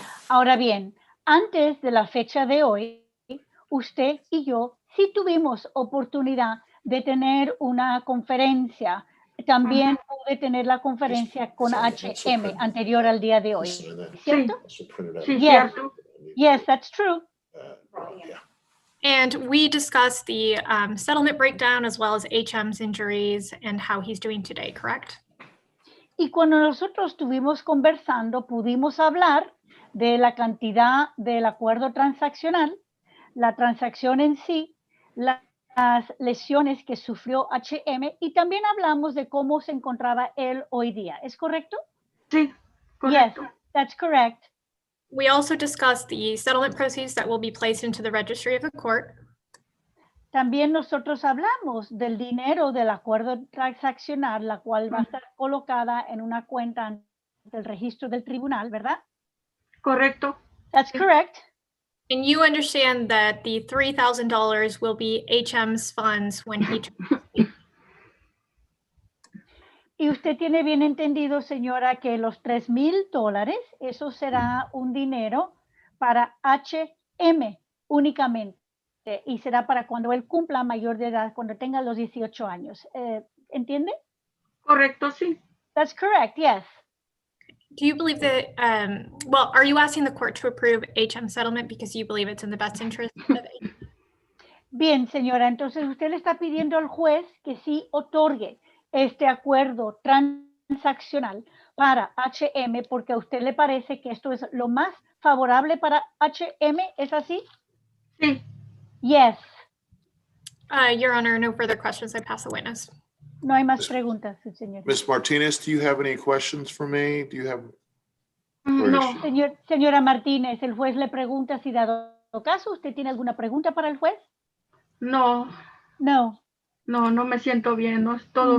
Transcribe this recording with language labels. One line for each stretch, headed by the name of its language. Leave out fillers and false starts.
Spanish: Ahora bien, antes de la fecha de hoy, usted y yo sí tuvimos oportunidad de tener una conferencia. También pude tener la conferencia con HM anterior al día de hoy, ¿cierto? sí,
English: Yes.
Spanish: cierto.
English: Yes, that's true. And we discussed the settlement breakdown as well as HM's injuries and how he's doing today, correct?
Spanish: Y cuando nosotros estuvimos conversando, pudimos hablar de la cantidad del acuerdo transaccional, la transacción en sí, las lesiones que sufrió HM y también hablamos de cómo se encontraba él hoy día. ¿Es correcto? Sí, correcto.
English: Yes, that's correct. We also discussed the settlement proceeds that will be placed into the registry of the court.
Spanish: También nosotros hablamos del dinero del acuerdo transaccional, la cual va a estar colocada en una cuenta del registro del tribunal, ¿verdad? Correcto.
English: That's correct. And you understand that the $3,000 will be HM's funds when he
Spanish: Y usted tiene bien entendido, señora, que los $3,000, eso será un dinero para HM únicamente. Y será para cuando él cumpla mayor de edad, cuando tenga los 18 años. ¿Entiende? Correcto, sí.
English: That's correct, yes. Do you believe that, well, are you asking the court to approve HM settlement because you believe it's in the best interest of HM?
Spanish: Bien, señora, entonces usted le está pidiendo al juez que sí otorgue este acuerdo transaccional para HM porque a usted le parece que esto es lo más favorable para HM, ¿es así? Sí,
English: Yes. Your Honor, no further questions. I pass the witness.
Spanish: No hay más preguntas, señor.
English: Ms. Martinez, do you have any questions for me? Do you have?
Spanish: no, Señora Martínez, el juez le pregunta si dado caso, ¿usted tiene alguna pregunta para el juez? no,
English: No.
Spanish: no me siento bien, no es todo